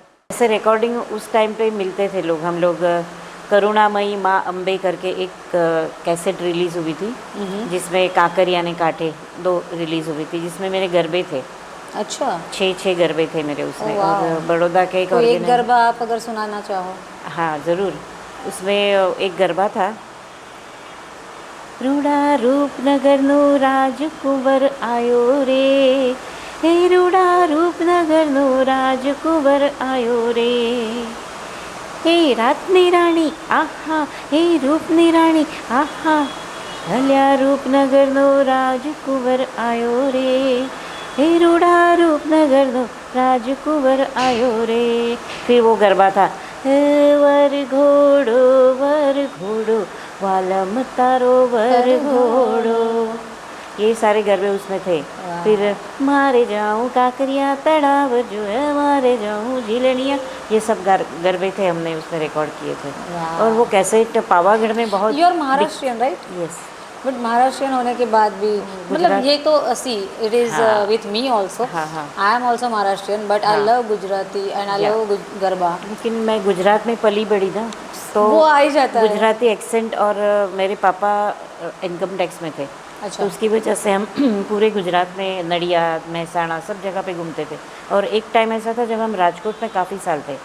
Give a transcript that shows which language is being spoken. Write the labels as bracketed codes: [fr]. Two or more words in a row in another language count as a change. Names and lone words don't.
[hi] ऐसे रिकॉर्डिंग उस टाइम पे मिलते थे लोग। हम लोग करुणामयी माँ अम्बे करके एक कैसेट रिलीज़ हुई थी, जिसमें काकरिया ने काटे 2 रिलीज़ हुई थी, जिसमें मेरे गरबे थे। अच्छा, 6 गरबे थे मेरे उसमें। और बड़ौदा के एक गरबा आप अगर सुनाना चाहो? हाँ ज़रूर। उसमें एक गरबा था। [gu] રૂડા રૂપનગર નો રાજકુંવર આયો રે, હે રૂડા રૂપનગર નો રાજકુંવર આયો રે, હે રાતની રાણી આહા, હે રૂપની રાણી આહા, હલ્યા રૂપનગર નો રાજકુંવર આયો રે, હે રૂડા રૂપનગર નો રાજકુંવર આયો રે। [hi] फिर वो गरबा था, [gu] વર ઘોડો વાલમ તારો વર ઘોડો, [hi] ये सारे गरबे उसमें थे। फिर [gu] મારે જાઉં કાંકરિયા તળાવ [hi] जो है, [gu] મારે જાઉં ઝીલણિયા, [hi] ये सब गरबे थे, हमने उसमें रिकॉर्ड किए थे। और वो कैसेट पावागढ़ में बहुत। [en] You are Maharashtrian right? यस। बट [hi] महाराष्ट्रियन होने के बाद भी मतलब ये तो [en] See it is with me also, I am also Maharashtrian, but I love Gujarati and I love garba. [hi] लेकिन मैं गुजरात में पली बड़ी ना, तो वो आ ही जाता है [en] Gujarati accent. [hi] और मेरे पापा [en] income tax [hi] में थे। अच्छा। तो उसकी वजह से हम पूरे गुजरात में नडियाद, मेहसाणा सब जगह पे घूमते थे। और एक टाइम ऐसा था जब हम राजकोट में काफ़ी साल थे।